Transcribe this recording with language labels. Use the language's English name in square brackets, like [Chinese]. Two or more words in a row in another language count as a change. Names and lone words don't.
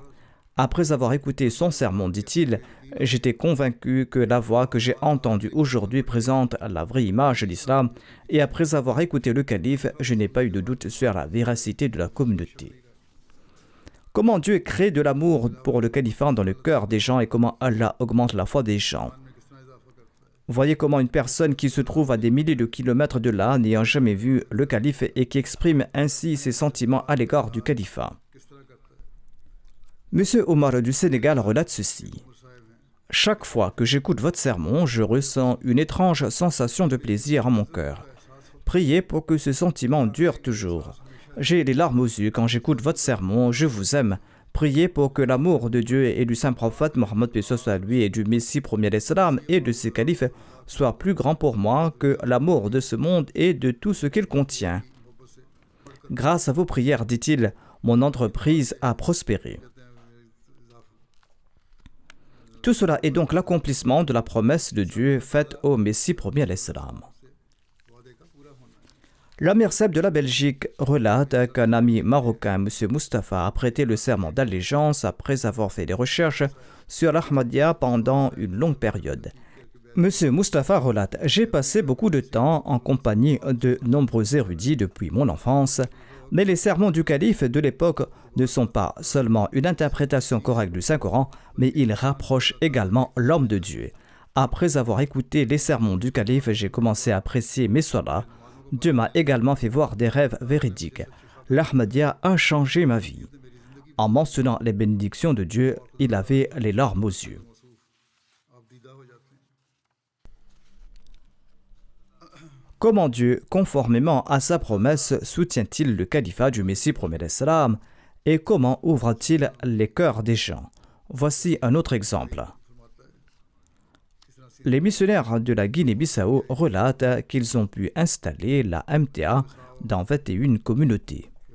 [French] Après avoir écouté son sermon, dit-il, j'étais convaincu que la voix que j'ai entendue aujourd'hui présente la vraie image de l'islam, et après avoir écouté le calife, je n'ai pas eu de doute sur la véracité de la communauté. Comment Dieu crée de l'amour pour le califat dans le cœur des gens et comment Allah augmente la foi des gens. [Urdu] میں کس طرح اضافہ کرتا ہے [French] Voyez comment une personne qui se trouve à des milliers de kilomètres de là, n'ayant jamais vu le calife et qui exprime ainsi ses sentiments à l'égard du califat. [Urdu] کس طرح کرتا ہے [French] Monsieur Omar du Sénégal relate ceci. [Urdu] عمر صاحب ہیں [French] Chaque fois que j'écoute votre sermon, je ressens une étrange sensation de plaisir en mon cœur. Priez pour que ce sentiment dure toujours. J'ai les larmes aux yeux quand j'écoute votre sermon, je vous aime. Priez pour que l'amour de Dieu et du saint prophète Mohammed paix soit lui et du Messie premier salam et de ses califes soit plus grand pour moi que l'amour de ce monde et de tout ce qu'il contient. Grâce à vos prières, dit-il, mon entreprise a prospéré. Tout cela est donc l'accomplissement de la promesse de Dieu faite au Messie premier salam. [Urdu] وعدے کا پورا ہونا ہے [French] L'Amir Seb de la Belgique relate qu'un ami marocain, M. Mustapha, a prêté le serment d'allégeance après avoir fait des recherches sur l'Ahmadiyya pendant une longue période. M. Mustapha relate: j'ai passé beaucoup de temps en compagnie de nombreux érudits depuis mon enfance, mais les sermons du calife de l'époque ne sont pas seulement une interprétation correcte du Saint-Coran, mais ils rapprochent également l'homme de Dieu. Après avoir écouté les sermons du calife, j'ai commencé à apprécier mes salahs. Dieu m'a également fait voir des rêves véridiques. L'Ahmadiyya a changé ma vie. En mentionnant les bénédictions de Dieu, il avait les larmes aux yeux. [Urdu] آپ دیدہ ہو جاتے ہیں [French] Comment Dieu, conformément à sa promesse, soutient-il le califat du Messie premier salam et comment ouvre-t-il les cœurs des gens? Voici un autre exemple. Les missionnaires de la Guinée-Bissau relatent qu'ils ont pu installer la MTA dans 21 communautés.